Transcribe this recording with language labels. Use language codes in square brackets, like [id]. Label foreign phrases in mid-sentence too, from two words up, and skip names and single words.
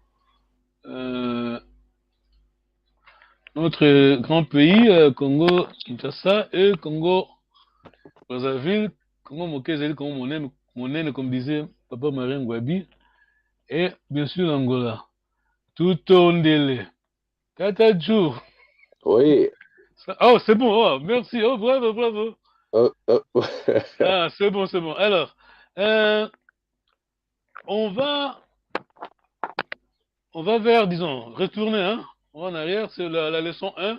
[fr] Notre grand pays, Congo, Kinshasa et Congo, Brazzaville, [ln] Congo Mokezeli, Congo Monene, [fr] comme disait Papa Marien Ngwabi. Et bien sûr l'Angola. Tout ondele. Tata Djou. Oui. Oh, c'est bon, oh, merci, oh, bravo, bravo. Ah, c'est bon, c'est bon. Alors, on va vers, disons, retourner, hein. On va en arrière, c'est la leçon 1.